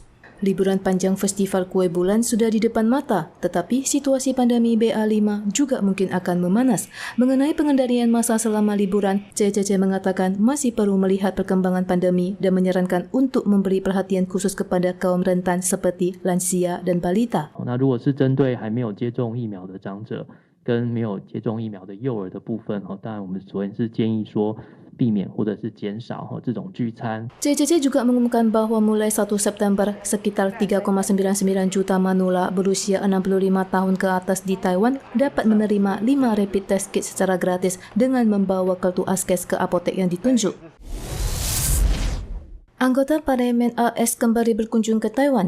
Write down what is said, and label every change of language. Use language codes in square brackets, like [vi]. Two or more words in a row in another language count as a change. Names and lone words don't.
[id] Liburan panjang Festival Kueh Bulan sudah di depan mata, tetapi situasi pandemi BA5 juga mungkin akan memanas. Mengenai pengendalian masa selama liburan, CCC mengatakan masih perlu melihat perkembangan pandemi dan menyarankan untuk memberi perhatian khusus kepada kaum rentan seperti lansia dan balita. [zh] 那如果是针对还没有接种疫苗的长者跟没有接种疫苗的幼儿的部分，当然我们昨天是建议说避免或者是减少这种聚餐。 [id] CCC juga mengumumkan bahwa mulai 1 September, sekitar 3,99 juta manula berusia 65 tahun ke atas di Taiwan dapat menerima 5 [en] rapid test kit [id] secara gratis dengan membawa kartu ASKES ke apotek yang ditunjuk. Anggota Parlemen AS kembali berkunjung ke Taiwan.